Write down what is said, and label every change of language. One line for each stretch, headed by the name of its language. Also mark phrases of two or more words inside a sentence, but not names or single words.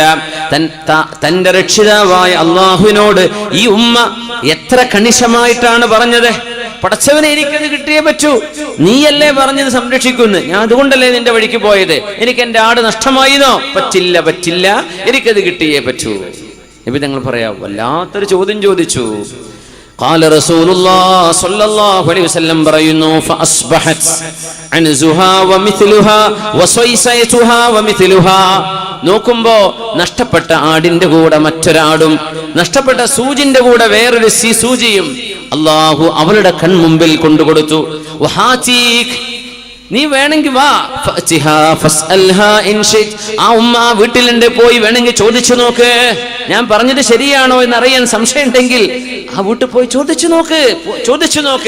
Malayalam: തന്റെ രക്ഷിതാവായ അല്ലാഹുവിനോട് ഈ ഉമ്മ എത്ര കണിശമായിട്ടാണ് പറഞ്ഞത്. പടച്ചവനെ, എനിക്കത് കിട്ടിയേ പറ്റൂ, നീയല്ലേ പറഞ്ഞത് സംരക്ഷിക്കുന്നു, ഞാൻ അതുകൊണ്ടല്ലേ നിന്റെ വഴിക്ക് പോയത്, എനിക്ക് എന്റെ ആട് നഷ്ടമായിന്നോ? പറ്റില്ല, എനിക്കത് കിട്ടിയേ പറ്റൂ. നബി തങ്ങൾ പറയാ, വല്ലാത്തൊരു ചോദ്യം ചോദിച്ചു.
Arabic: قال رسول الله صلى الله عليه وسلم പറയുന്നു, فاصبحت عنزها ومثلها وصيصيتها ومثلها.
Malayalam: നോക്കുമ്പോ നഷ്ടപ്പെട്ട ആടിന്റെ കൂടെ മറ്റൊരാടും, നഷ്ടപ്പെട്ട സൂചിന്റെ കൂടെ വേറൊരു സൂചിയും അല്ലാഹു അവളുടെ കൺമുമ്പിൽ കൊണ്ടുകൊടുത്തു. വഹാതീക്, നീ വേണമെങ്കിൽ വാ, ആ ഉമ്മ വീട്ടിലുണ്ട്, പോയി വേണമെങ്കിൽ ചോദിച്ചു നോക്ക്, ഞാൻ പറഞ്ഞത് ശരിയാണോ എന്നറിയാൻ സംശയം ഉണ്ടെങ്കിൽ ആ വീട്ടിൽ പോയി ചോദിച്ചു നോക്ക്.